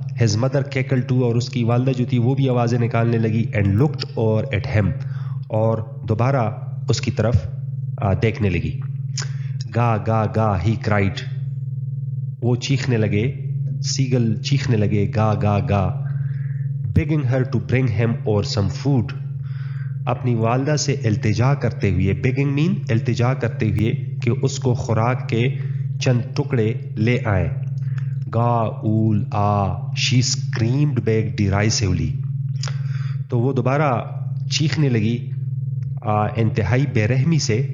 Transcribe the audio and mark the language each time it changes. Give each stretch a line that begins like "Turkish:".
English: his mother cackled too،
Urdu: اور اس کی والدہ جو تھی وہ بھی آوازیں نکالنے لگی.
English: and looked over at him،
Urdu: اور دوبارہ اس کی طرف دیکھنے لگی. گا گا گا
English: he cried،
Urdu: وہ چیخنے لگے، سیگل چیخنے لگے گا گا گا.
English: begging her to bring him or some food،
Urdu: اپنی والدہ سے التجا کرتے ہوئے.
English: begging mean
Urdu: التجا کرتے ہوئے کہ اس کو خوراک کے چند ٹکڑے لے آئیں. گا اول آ
English: she screamed back derisively،
Urdu: تو وہ دوبارہ چیخنے لگی انتہائی بے رحمی سے.